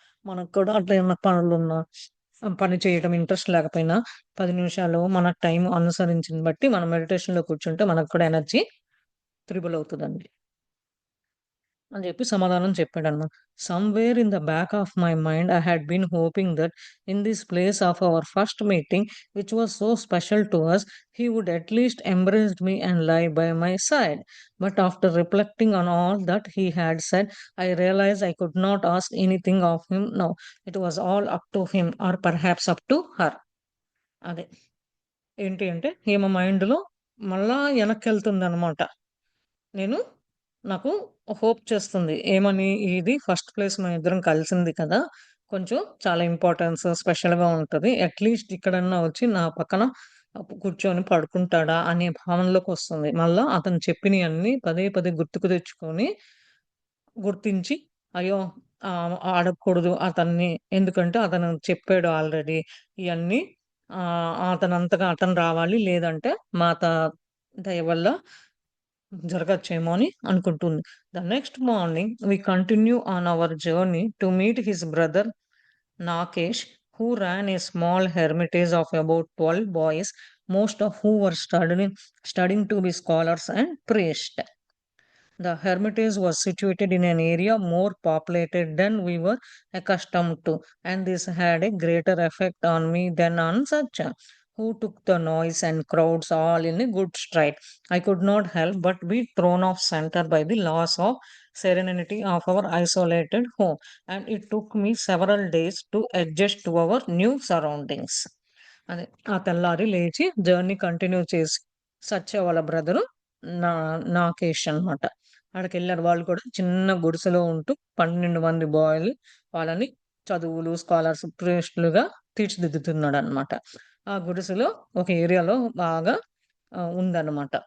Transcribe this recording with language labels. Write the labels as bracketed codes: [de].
[te] మనకు కూడా అట్లా ఏమన్నా పనులున్నా, పని చేయడం ఇంట్రెస్ట్ లేకపోయినా 10 నిమిషాలు మన టైం అనుసరించింది బట్టి మనం మెడిటేషన్‌లో కూర్చుంటే మనకు కూడా ఎనర్జీ త్రిబుల్ అవుతదండి. అని చెప్పి సమాధానం చెప్పాడన్నమాట. [en] Somewhere in the back of my mind I had been hoping that in this place of our first meeting which was so special to us, he would at least embraced me and lie by my side. But after reflecting on all that he had said, I realized I could not ask anything of him now. It was all up to him or perhaps up to her. [te] అదే. ఏంటి అంటే ఈమె మైండ్‌లో మళ్ళా ఎనక్కెళ్తుందనమాట. నేను నాకు hope చేస్తుంది. ఏమని? ఇది ఫస్ట్ ప్లేస్ మేమిద్దరం కలిసింది కదా! కొంచెం చాలా స్పెషల్‌గా ఉంటది. అట్‌లీస్ట్ ఇక్కడన్నా వచ్చి నా పక్కన కూర్చొని పడుకుంటాడా అనే భావనలోకొస్తుంది. మళ్ళా అతను చెప్పినయన్నీ పదే పదే గుర్తుకు తెచ్చుకొని, గుర్తించి అయ్యో! అడగకూడదు అతన్ని. ఎందుకంటే అతను చెప్పాడు ఆల్రెడీ. ఇయన్నీ అతనంతగా అతను రావాలి. లేదంటే మాత దయ వల్ల జరగచ్చేమో అని అనుకుంటుంది. [en] The next morning we continue on our journey to meet his brother Nakesh, who ran a small hermitage of about 12 boys, most of who were studying to be scholars and priests. The hermitage was situated in an area more populated than we were accustomed to, and this had a greater effect on me than on Satya, who took the noise and crowds all in a good stride. I could not help but be thrown off center by the loss of serenity of our isolated home, and it took me several days to adjust to our new surroundings. [te] అదే. ఆ తెల్లారి లేచి journey continue చేసి సత్య వాళ్ళ brother నా నాగేష్ అన్నమాట. ఆడికెళ్లారు. వాళ్ళు కూడా చిన్న గుడిసెలో ఉంటూ 12 మంది బాయ్‌లు వాళ్ళని చదువులు, స్కాలర్స్, ప్రేస్టులుగా తీర్చిదిద్దుతున్నాడన్నమాట. ఆ గుడిసెలో ఒక ఏరియాలో బాగా ఉందన్నమాట.